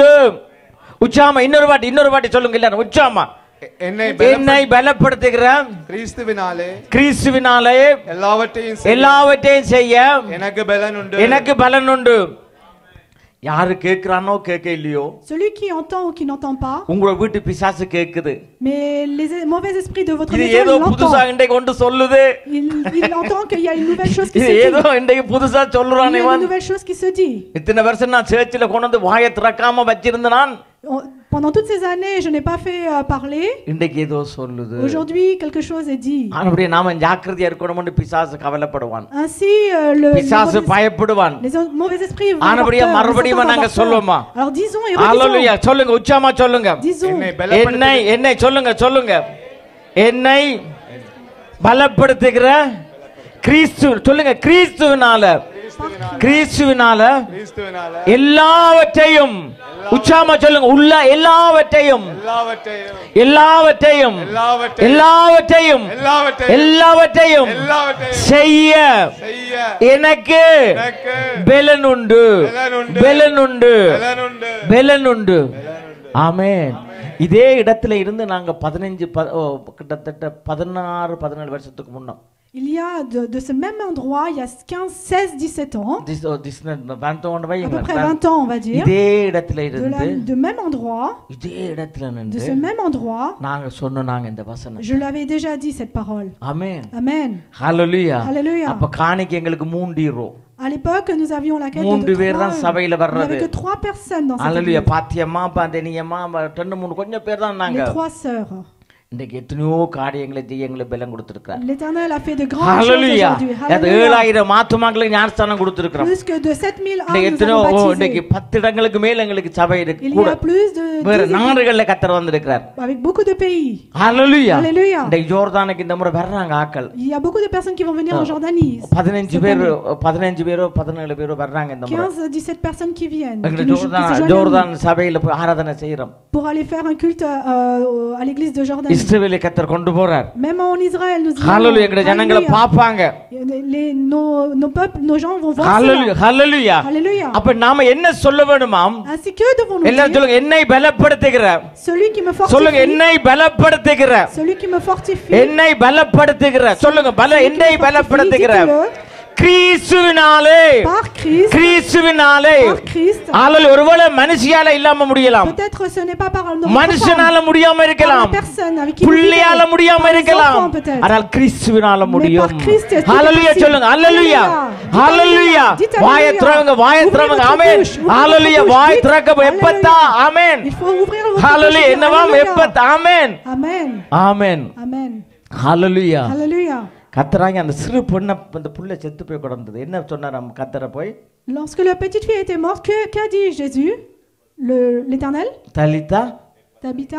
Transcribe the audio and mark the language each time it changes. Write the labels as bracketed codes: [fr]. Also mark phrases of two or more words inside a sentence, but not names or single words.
[ta] உச்சாமா இன்னொரு வாட்டி சொல்லுங்க எல்லாரும் உச்சாமா. என்னை பலப்படுத்துகிற கிறிஸ்துவினாலே எல்லாவற்றையும் செய்ய எனக்கு பலன் உண்டு. யாரு கேக்குறானோ கேட்க இல்லையோ, [fr] celui qui entend ou qui n'entend pas, [ta] உங்க வீட்டு பிசாசு கேக்குது. [fr] mais les mauvais esprits de votre [ta] maison ஏதோ புதுசா இன்றைக்கு கொண்டு சொல்லுது. [fr] il entend qu'il y a une nouvelle chose qui se dit. [ta] ஏதோ இன்றைக்கு புதுசா சொல்றானே இவன், [fr] une nouvelle chose qui se dit. [ta] இத்தனை வருஷம் நான் சர்ச்சில கொண்டு வந்து வாயை திறக்காம வச்சிருந்த நான், [fr] pendant toutes ces années je n'ai pas fait parler. [ta] இன்றைக்கு ஏதோ சொல்லுது. [fr] Aujourd'hui quelque chose est dit. [ta] அப்படியே நாம ஜாக்கிரதையா இருக்கணும்னு பிசாசு கவலைப்படுவான். [fr] ainsi le [ta] பிசாசு பயப்படுவான். [fr] les mauvais esprits vont [ta] அப்படியே மறுபடியும் நாங்க சொல்லுவோமா? [fr] alors disons et redisons. [ta] ஹalleluya சொல்லுங்க, உச்சமா சொல்லுங்க. என்னை சொல்லுங்க என்னை பலப்படுத்துகிற கிறிஸ்து சொல்லுங்க. கிறிஸ்துவினால எல்லாவற்றையும் உச்சாமா சொல்லுங்க. உள்ள எல்லாவற்றையும் செய்ய எனக்கு பலன் உண்டு. ஆமென். இதே இடத்துல இருந்து நாங்க 15 கிட்டத்தட்ட 16-17 வருஷத்துக்கு முன்ன, [fr] il y a de ce même endroit, il y a 15, 16, 17 ans, à peu près 20 ans on va dire, [ta] இதே இடத்துல இருந்து [fr] de même endroit, [ta] இதே இடத்துல நின்று [fr] de ce même endroit, [ta] நாங்க சொன்னாங்க இந்த வசனம். [fr] je l'avais déjà dit cette parole. [ta] ஆமென். [fr] Amen. [ta] ஹalleluya. [fr] Hallelujah. [ta] அப்ப காணிக்கை எங்களுக்கு 3 யூரோ. [fr] À l'époque, nous avions la quête de [ta] 3 பேர் தான் சபையில [fr] il n'y [ta] வர்றது. [fr] avait que 3 personnes dans cette [ta] ஹalleluya. [fr] église. [ta] பாத்தியம்மா பாந்தனியம்மா 2-3 கொஞ்சம் பேர் தான் நாங்க. [fr] Les 3 sœurs. இன்றைக்கு எத்தனையோ காரியங்களை செய்ய எங்களுக்கு பலம் கொடுத்திருக்கிறார். L'Éternel a fait de grandes choses aujourd'hui. Hallelujah. [ta] 7000 ஆத்துமாக்களுக்கு ஞானஸ்தானம் கொடுத்திருக்கிறார். [fr] Plus que de 7000 âmes nous [ta] எத்தனையோ [fr] avons baptisés. [ta] இன்றைக்கு 10 இடங்களுக்கு மேல எங்களுக்கு சபை இருக்கு. [fr] Il y a plus de [ta] வேற நாடுகள்ல கர்த்தர் வந்திருக்கிறார். [fr] avec beaucoup de pays. Hallelujah. Hallelujah. [ta] இந்த ஜோர்தானுக்கு இந்த முறை வர்றாங்க ஆட்கள். [fr] Il y a beaucoup de personnes qui vont venir en Jordanie. [ta] 15 பேரோ 17 பேரோ வர்றாங்க இந்த முறை. [fr] 15-17 personnes qui viennent. [ta] ஜோர்தான் சபையில போய் ஆராதனை செய்றோம். [fr] Pour aller faire un culte à l'église de Jordanie. [ta] இஸ்ரவேலை கர்த்தர் கொண்டு போறார். [fr] Même en Israël nous disons. [ta] Hallelujah. எங்க ஜனங்களை பாப்பாங்க. [fr] Nos peuples, nos gens vont voir Hallelujah. Hallelujah. Hallelujah. [ta] அப்ப நாம என்ன சொல்ல வேணுமாம்? [fr] Ainsi que devons nous [ta] எல்லாரும் சொல்லுங்க, என்னை பலப்படுத்துகிற. [fr] celui qui me fortifie. [ta] சொல்லுங்க, என்னை பலப்படுத்துகிற. [fr] celui qui me fortifie. [ta] என்னை பலப்படுத்துகிற. சொல்லுங்க, என்னை பலப்படுத்துகிற கிறிஸ்துவினாலே [fr] par Christ, [ta] கிறிஸ்துவினாலே [fr] par Christ. [ta] ஹalleluya ஒருவேளை மனுஷியால இல்லாம முடியலாம் [fr] Peut-être ce n'est pas par notre [ta] மனுஷனால முடியாம [fr] par la [ta] இருக்கலாம் [fr] personne avec qui nous [ta] பிள்ளையால [fr] vivons, [ta] முடியாம [fr] par les [ta] இருக்கலாம் [fr] enfants peut-être. [ta] ஆனால் கிறிஸ்துவினால முடியும் [fr] par Christ, c'est [ta] ஹalleluya [fr] possible. [ta] சொல்லுங்க ஹalleluya [fr] Dites [ta] ஹalleluya [fr] Dites [ta] வாயை [fr] Alléluia. [ta] திறங்க வாயை [fr] Ouvrez [ta] திறங்க [fr] votre [ta] ஆமென் [fr] bouche, ouvrez [ta] ஹalleluya [fr] votre [ta] வாய் [fr] bouche. [ta] திறக்க [fr] Dites [ta] எப்பத்தா [fr] Alléluia. [ta] ஆமென் [fr] Il faut ouvrir votre [ta] ஹalleluya bouche et dire என்னவாம் [fr] Alléluia. [ta] எப்பத்தா ஆமென் [fr] Amen. [ta] ஆமென் [fr] Amen. [ta] ஹalleluya [fr] Alléluia. [ta] கத்தராங்க அந்த சிறு பொண்ணை அந்த புள்ள செத்து போய் கிடந்தது என்ன சொன்னாராம் கத்தரை போய் [fr] Lorsque la petite fille était morte, qu'a dit Jésus, l'Éternel? [ta] தலிதா [fr] Tabitha?